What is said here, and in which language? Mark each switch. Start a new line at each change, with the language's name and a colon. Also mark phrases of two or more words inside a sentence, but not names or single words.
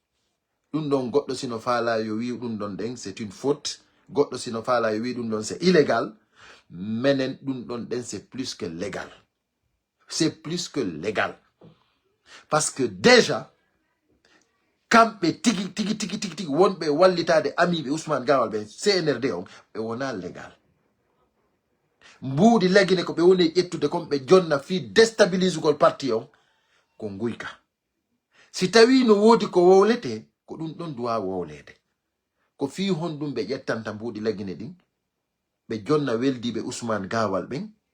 French: C'est une faute. C'est illégal. Mais c'est plus que légal. C'est plus que légal. Parce que déjà,
Fula: quand tigi wonbe wallitade ami be Ousmane Gawal be CNRD on be wona légal mbuudi lagine ko be woni ettude kom be jonna fi déstabilise gol parti on ko nguyka si tawi no wodi ko wowlete ko ɗum ɗon duwa wowlede ko fi honɗum ɓe ƴettanta mbuɗi lagine ɗin ɓe jonna weldiɓe Ousmane Gawal ɓen